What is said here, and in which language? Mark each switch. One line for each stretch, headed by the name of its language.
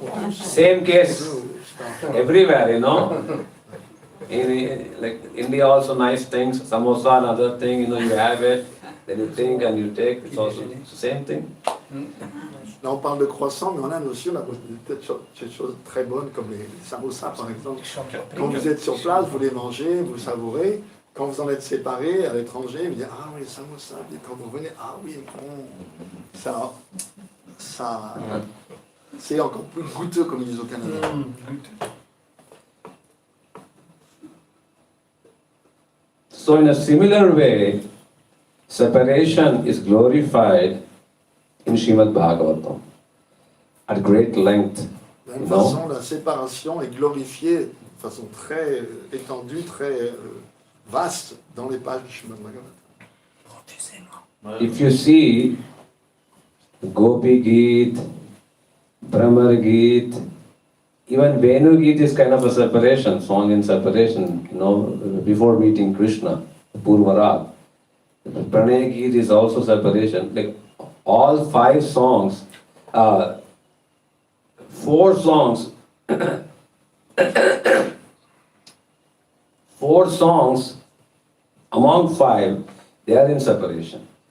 English: Same case everywhere, In like India also nice things, samosa and other thing, you have it, then you think and you take, it's also the same thing.
French: Là, on parle de croissants, mais en Inde aussi, on a des choses très bonnes, comme les samosas, par exemple. Quand vous êtes sur place, vous les mangez, vous savourez, quand vous en êtes séparés à l'étranger, vous dites ah oui, ça, et quand vous revenez, ah oui, ça c'est encore plus goûteux, comme ils disent au Canada.
English: So in a similar way, separation is glorified in Srimad Bhagavatam at great length.
French: De la même façon, la séparation est glorifiée de façon très étendue, très vaste dans les pages du Srimad Bhagavatam.
English: If you see Gopi Geet, Brahmar Geet, even Venu Geet is kind of a separation, song in separation, before meeting Krishna, Purvarag. Pranay Geet is also separation. Like all 5 songs, 4 songs, 4 songs among 5, they are in separation.